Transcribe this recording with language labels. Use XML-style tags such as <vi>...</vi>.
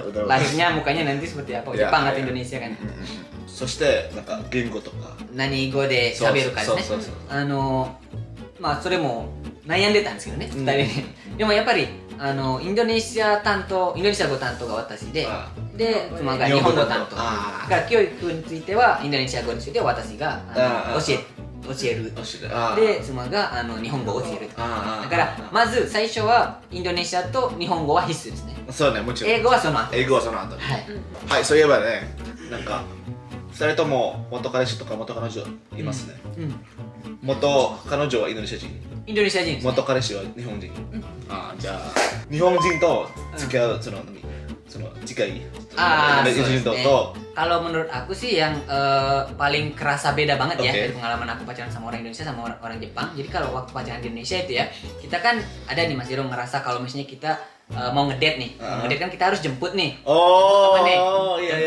<id>Lahirnya mukanya nanti seperti apa Jepang atau Indonesia kan.</id> <ja>そしてなんか言語とか何語で喋るかですね。まあそれも悩んでたんですけどね2人で。でもやっぱりインドネシア語担当が私で妻が日本語担当だから教育についてはインドネシア語については私が教え教える。あーで、妻が日本語を教える。あーだからまず最初はインドネシアと日本語は必須ですね。そうね、もちろん英語はその後。英語はその後にはい。はい、そういえばね、なんか2人とも元彼氏とか元彼女いますね、うん。元彼女はインドネシア人、インドネシア人ですね。元彼氏は日本人、あーじゃあ日本人と付き合う、その近いそう日本人ですね。と</ja> <id>Kalau menurut aku sih yang paling kerasa beda banget ya Oke. dari pengalaman aku pacaran sama orang Indonesia sama orang Jepang. Jadi kalau waktu pacaran di Indonesia itu ya, kita kan ada nih Mas Jero ngerasa kalau misalnya kita mau ngedate nih, ngedate kan kita harus jemput nih. oh Temen nih. iya Jemput</id>